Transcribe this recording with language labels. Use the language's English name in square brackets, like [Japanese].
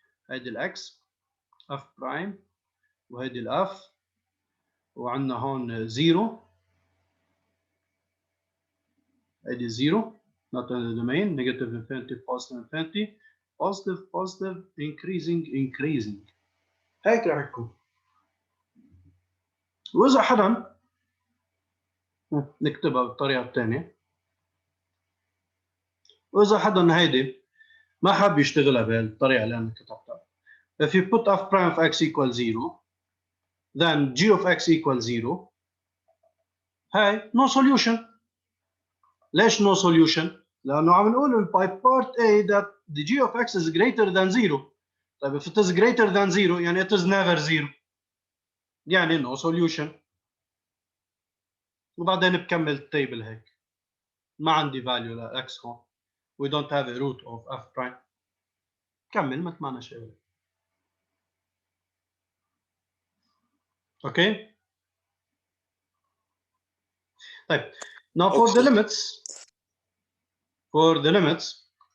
[Arabic] هيدي الاكس f برايم وهيدي الاف وعندنا هون 0 هيدي 0 [English] not in the domain, negative infinity, positive infinity, positive, positive, increasing, increasing. [Arabic] هيك راح يكون. وإذا حدا نكتبها بالطريقة الثانية. وإذا حدا هيدي ما حاب يشتغلها بالطريقة اللي أنا كتبتها. [English] If you put f prime of x equals 0, then g of x equals 0. هاي no solution. ليش no solution؟ [Arabic] لأنه عم نقول [English] by part A that the g of x is greater than 0. طيب if it is greater than 0 يعني it is never 0. يعني no solution. [Arabic] وبعدين بكمل التيبل هيك. ما عندي value ل x هون. [English] We don't have a root of f prime. [Arabic] كمل ما تمعنى شيء. [English] Okay. طيب. Now for the limits. For the limits.